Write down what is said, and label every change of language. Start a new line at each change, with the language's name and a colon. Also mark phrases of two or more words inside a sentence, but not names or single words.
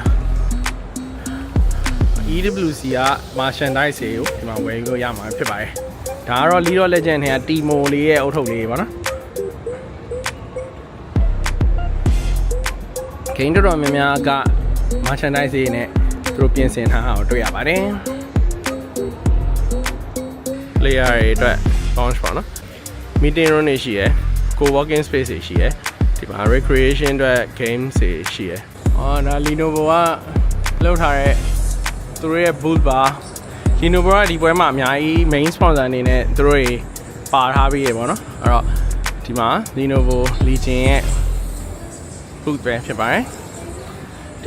Burmese: EWC က merchandise တွေကိုဒီမှာဝယ်လို့ရမှာဖြစ်ပါတယ်ဒါကတော့ League of Legends ထဲက Timo လေးရဲ့အုပ်ထုပ်လေးပေါ့နော် game တော်တော်များများက merchandise တွေနဲ့သူတို့ပြင်ဆင်ထားအောင်တွေ့ရပါတယ် player တွေအတွက် launch ပေါ့နော်
English: meeting room
Burmese: တွေရှိရယ်
English: co-working space
Burmese: တွေရှိရယ်ဒီမှာ recreation အတွက် games တွေရှိရယ်ဒါ Lenovo ကလုပ်ထားတဲ့သူတို့ရဲ့ booth ပါ Lenovo ကဒီပွဲ မှာအများကြီး
English: main sponsor
Burmese: အနေနဲ့သူတို့တွေပါထားပြီးရပေါ့နော်အဲ့တော့ဒီမှာ Lenovo Legion ရဲ့ booth ပဲဖြစ်ပါတယ်ဒီ